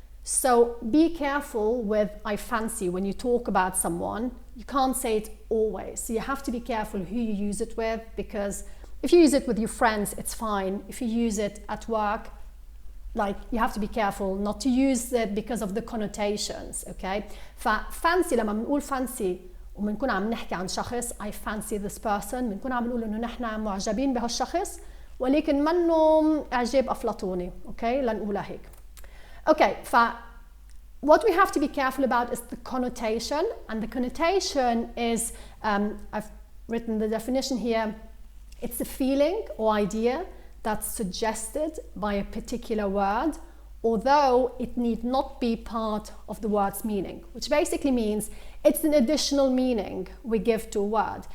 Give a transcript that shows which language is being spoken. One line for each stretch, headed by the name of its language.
English: So be careful with I fancy when you talk about someone. You can't say it always. So you have to be careful who you use it with, because if you use it with your friends, it's fine. If you use it at work, like you have to be careful not to use it because of the connotations, okay?
Arabic: فfancy لما بنقول fancy وبنكون عم نحكي عن شخص
English: I fancy this person،
Arabic: بنكون عم نقول انه نحن معجبين بهالشخص ولكن منه اعجاب افلاطوني، اوكي؟ لنقولها هيك.
English: Okay, what we have to be careful about is the connotation, and the connotation is, I've written the definition here, it's a feeling or idea that's suggested by a particular word, although it need not be part of the word's meaning, which basically means it's an additional meaning we give to a word.